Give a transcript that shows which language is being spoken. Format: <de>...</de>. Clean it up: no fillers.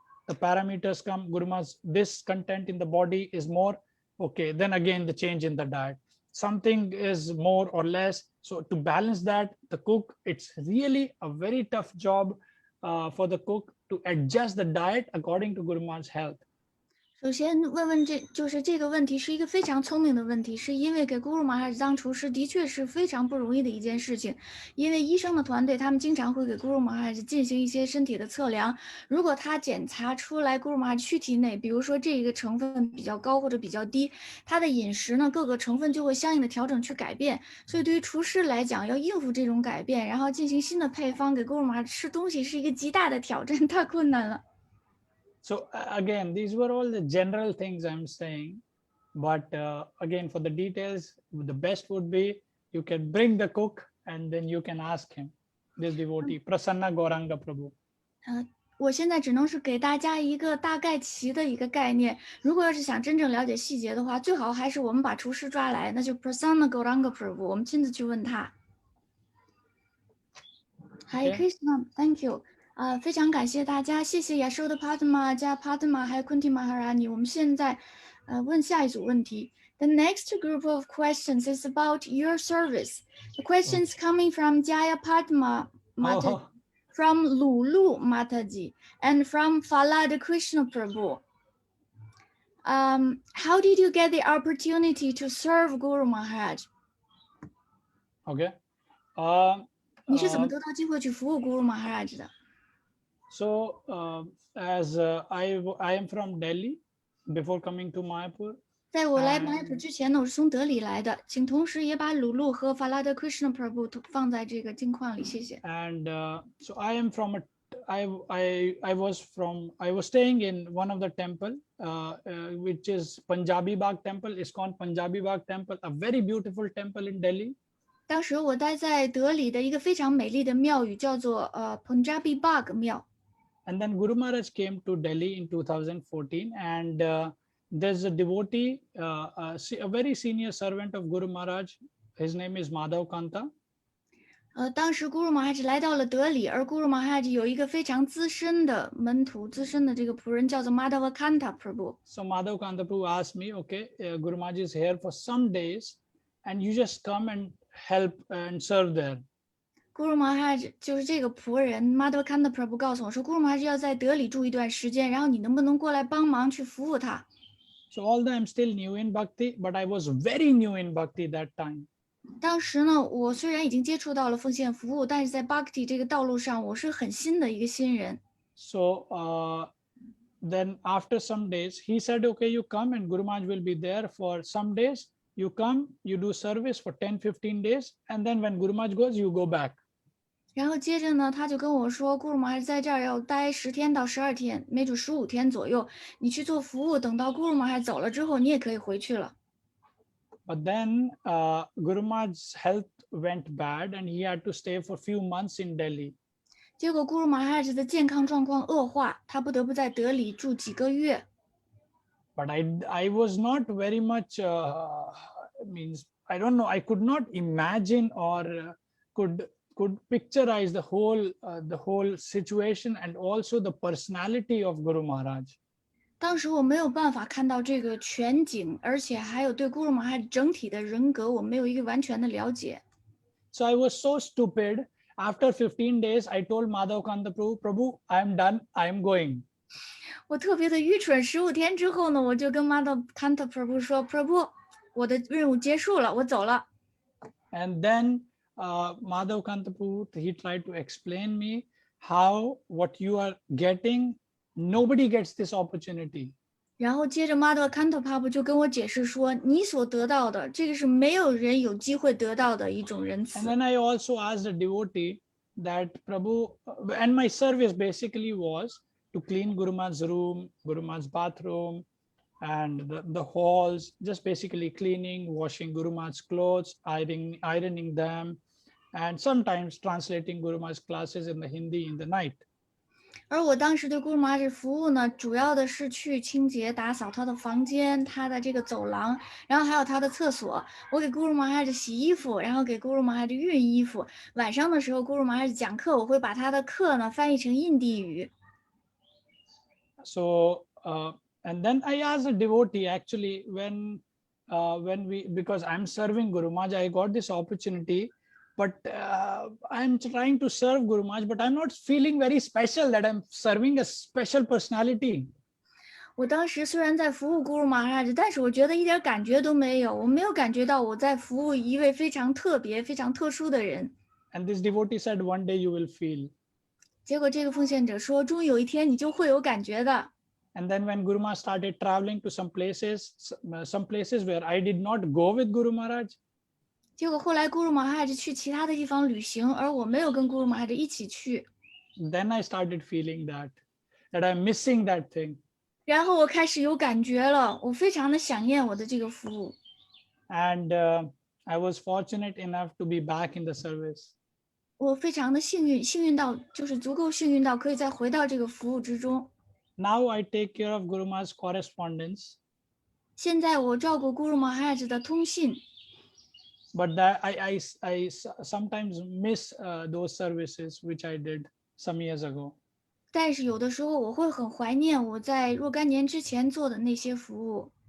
<en>The parameters come, Guru Maharaj, this content in the body is more, okay, then again the change in the diet. Something is more or less. So to balance that, the cook, it's really a very tough job for the cook to adjust the diet according to Guru Maharaj's health.</en> <zh>首先问这个问题是一个非常聪明的问题，是因为给咕噜玛哈当厨师的确是非常不容易的一件事情，因为医生的团队他们经常会给咕噜玛哈进行一些身体的测量，如果他检查出来咕噜玛哈躯体内，比如说这个成分比较高或者比较低，他的饮食呢各个成分就会相应的调整去改变，所以对于厨师来讲，要应付这种改变，然后进行新的配方给咕噜玛哈吃东西是一个极大的挑战，太困难了。</zh> <en>So again, these were all the general things I'm saying, but again, for the details, the best would be you can bring the cook and then you can ask him, this devotee, Prasanna Gauranga Prabhu.</en> <zh>我现在只能是给大家一个大概齐的一个概念，如果要是想真正了解细节的话，最好还是我们把厨师抓来，那就 Prasanna Gauranga Prabhu， 我们亲自去问他。</zh> <en>Hi Krishna, thank you.</en> <zh>非常感谢大家，谢谢Yashoda Padma加 Padma 还有 Kunti Maharani。我们现在问下一组问题。</zh> <en>The next group of questions is about your service. The questions coming from Jaya Padma Mataji, Oh, from Lulu Mataji, and from Falad Krishna Prabhu. How did you get the opportunity to serve Guru Maharaj? okay.</en> <zh>你是怎么 Uh, 得到机会去服务 Guru Maharaj 的？</zh> <en>so as I am from Delhi before coming to Mayapur.</en> <zh>在我来马普之前呢，我是从德里来的，请同时也把鲁路和法拉德 Krishna Prabhu 放在这个镜框里，谢谢。</zh> <en>And so I am from I was staying in one of the temple which is Punjabi Bagh temple. It's called Punjabi Bagh temple, a very beautiful temple in Delhi.</en> <zh>当时我待在德里的一个非常美丽的庙宇，叫做Punjabi Bagh 庙。</zh> <en>And then Guru Maharaj came to Delhi in 2014, and there's a devotee, a very senior servant of Guru Maharaj. His name is Madhav Kanta.</en> <zh>当时 Guru Maharaj 来到了德里，而 Guru Maharaj 有一个非常资深的门徒，资深的这个仆人叫做 Madhavakanta Prabhu。</zh> <en>So Madhav Kanta Prabhu asked me, okay, Guru Maharaj is here for some days, and you just come and help and serve there.</en> <zh>Guru Maharaj 就是这个仆人 Madhavakanta Prabhu 告诉我说 ，Guru Maharaj 要在德里住一段时间，然后你能不能过来帮忙去服务他？</zh> <en>So although I'm still new in Bhakti, but I was very new in Bhakti that time.</en> <zh>当时呢，我虽然已经接触到了奉献服务，但是在 Bhakti 这个道路上，我是很新的一个新人。</zh> <en>So then after some days, he said, okay, you come and Guru Maharaj will be there for some days. You come, you do service for 10-15 days. And then when Guru Maharaj goes, you go back.</en> <zh>然后接着呢，他就跟我说，Guru Maharaj 在这儿要待10天到12天，没准15天左右，你去做服务，等到 Guru Maharaj 走了之后，你也可以回去了。</zh> <en>But then Guru Maharaj's health went bad and he had to stay for a few months in Delhi.</en> <zh>结果 Guru Maharaj 的健康状况恶化，他不得不在德里住几个月。</zh> <en>But I was not very much, means, I don't know, I could not imagine or could picturize the whole situation and also the personality of Guru Maharaj.</en> <zh>当时我没有办法看到这个全景，而且还有对 Guru Maharaj 整体的人格，我没有一个完全的了解。</zh> <en>So I was so stupid. After 15 days, I told Madhav Kanta Prabhu, Prabhu, I am done. I am going.</en> <zh>我特别的愚蠢，15天之后呢，我就跟 Madhavakanta Prabhu 说 ，Prabhu，我的任务结束了，我走了。</zh> <en>And then Madhav Kanta Prabhu, he tried to explain me how what you are getting, nobody gets this opportunity.</en> <zh>然后接着 Madhavakanta Prabhu 就跟我解释说，你所得到的，这个是没有人有机会得到的一种仁</zh> <en>And</en> <zh>慈。</zh> <en>then I also asked the devotee that Prabhu, and my service basically was to clean Guru Maharaj's room, Guru Maharaj's bathroom, and the halls, just basically cleaning, washing Guru Maharaj's clothes, ironing them, and sometimes translating Guru Maharaj's classes in the Hindi in the night.</en> <zh>而我当时对 Guru Maharaj 服务呢，主要的是去清洁、打扫他的房间、他的这个走廊，然后还有他的厕所。我给 Guru Maharaj 洗衣服，然后给 Guru Maharaj 熨衣服。晚上的时候 ，Guru Maharaj 讲课，我会把他的课呢翻译成印地语。</zh> <en>So and then I asked a devotee actually when because I'm serving Guru Maharaj, I got this opportunity, but I'm trying to serve Guru Maharaj, but I'm not feeling very special that I'm serving a special personality.</en> <zh>我当时虽然在服务 Guru Maharaj，但是我觉得一点感觉都没有，我没有感觉到我在服务一位非常特别、非常特殊的人。</zh> <en>And this devotee said, one day you will feel.</en> <zh>结果这个奉献者说，终于有一天你就会有感觉的。</zh> <en>And then when Guru Maharaj started traveling to some places where I did not go with Guru Maharaj,</en> <zh>结果后来 Guru Maharaj 去其他的地方旅行，而我没有跟 Guru Maharaj 一起去。</zh> <en>then I started feeling that I'm missing that thing.</en> <zh>然后我开始有感觉了，我非常的想念我的这个服务。</zh> <en>And I was fortunate enough to be back in the service.</en> <zh>我非常的幸运，幸运到就是足够幸运到可以再回到这个服务之中。</zh> <en>Now I take care of Guru Maharaj's correspondence,</en> <zh>现在我照顾 Guru Maharaj 的通信，</zh> <en>but that I sometimes miss those services which I did some years ago.</en> <zh>但是有的时候我会很怀念我在若干年之前做的那些服务。</zh>